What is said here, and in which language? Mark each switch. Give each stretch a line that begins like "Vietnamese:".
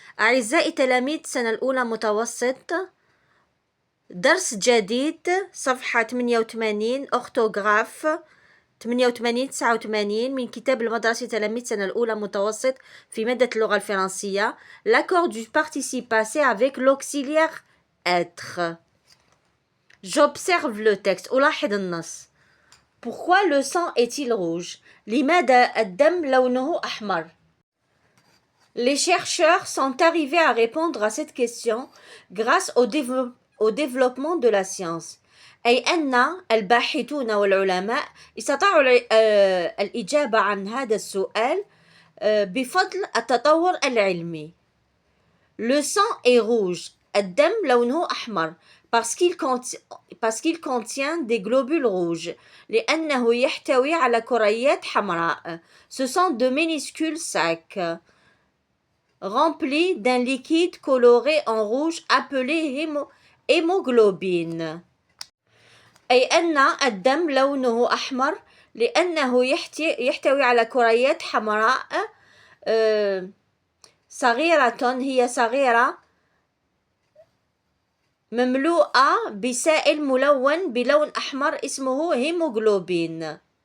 Arabic: أعزائي تلاميذ السنة الأولى متوسط، درس جديد صفحة 88 أورثوغراف 88 89 من كتاب المدرسة تلاميذ السنة الأولى متوسط في مادة اللغة الفرنسية.
French: L'accord du participe passé avec l'auxiliaire être. J'observe le texte.
Arabic: ألاحظ النص.
French: Pourquoi le sang est-il rouge؟
Arabic: لماذا الدم لونه أحمر؟
French: Les chercheurs sont arrivés à répondre à cette question grâce au développement de la science.
Arabic: أي أن الباحثون والعلماء استطاعوا الإجابة عن هذا السؤال بفضل التطور العلمي.
French: Le sang est rouge.
Arabic: الدم لونه أحمر
French: parce qu'il contient des globules rouges.
Arabic: لأنه يحتوي على كريات حمراء.
French: Ce sont de minuscules sacs rempli d'un liquide coloré en rouge appelé hémoglobine.
Arabic: أي أن الدم لونه أحمر لأنه يحتوي على كريات حمراء صغيرة، هي صغيرة مملوءة بسائل ملون بلون أحمر اسمه هيموغلوبين.